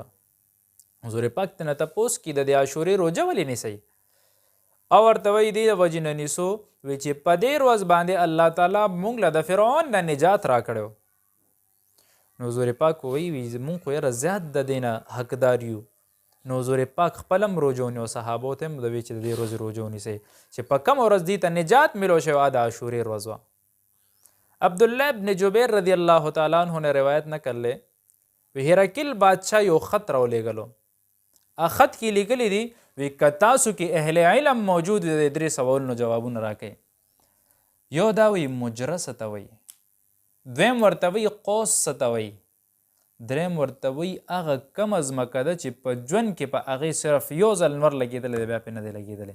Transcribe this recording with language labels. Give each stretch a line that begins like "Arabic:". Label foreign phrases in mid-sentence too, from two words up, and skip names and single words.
Pashto: حضور پاک ته نه تپوس کړي د دې عاشورې روژه ولې نیسئ او ورته وایي دې د وجې نه نیسو وی چې په دې ورځ باندې الله تعالی موږ له د فرعون نه نجات راکړی. نو حضور پاک وایي موږ خو یاره زیات د دې نه حقدار یو. نو حضور پاک خپل هم روژه ونیو صحابو ته هم د وی چې د دې ورځې روژه ونیسئ چې په کومه ورځ دې ته نجات میلو شوی د عاشورې ورځ وه. عبداللہ ابن جبیر
Arabic: رضی اللہ تعالیٰ عنہ
Urdu: نے روایت نقل
Pashto: لے وی هرقل بادشاہ یو خط راولیږلو. خط کې لیکلی دي وی که تاسو کې اهل علم موجود دی د درې سوالونو جوابونه راکوي. یو دا وی مجره څه ته وایي، دویم ورته وی قوس څه ته وایي، دریم ورته وی هغه کمه ځمکه ده چې په ژوند کې په هغې صرف یو ځل نور لګېدلی دی بیا پې نه دی لګېدلی.